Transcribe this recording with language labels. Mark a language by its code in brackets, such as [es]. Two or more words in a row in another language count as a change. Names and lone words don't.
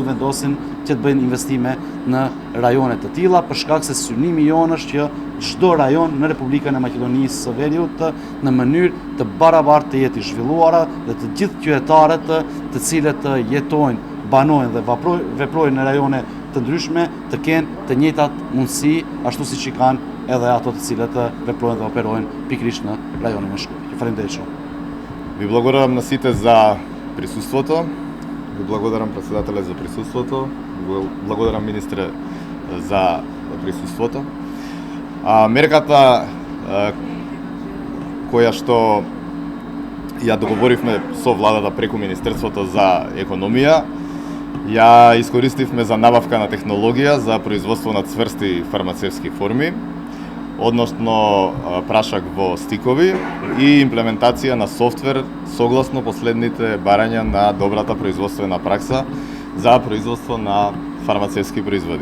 [sq] të vendosin që të bëjnë investime në rajone të tilla, për shkak se synimi jonë është që çdo rajon në Republikën e Maqedonisë së Veriut në mënyrë të barabartë të jetë i zhvilluara dhe të gjithë qytetarët të cilët jetojnë, banojnë dhe veprojnë në rajone të ndryshme të kenë të njëjtat mundësi ashtu siç i kanë edhe ato të cilët veprojnë dhe operojnë pikërisht në rajonin e Shkupit. Faleminderit shumë. [mk] Ви благодарам на сите за присуството. Ви благодарам председателе за присуството. Ви благодарам министре за присуството. Мерката која што ја договоривме со владата преку Министерството за економија, ја искористивме за набавка на технологија за производство на цврсти фармацевски форми, односно прашак во стикови и имплементација на софтвер согласно последните барања на добрата производствена пракса за производство на фармацевски производи.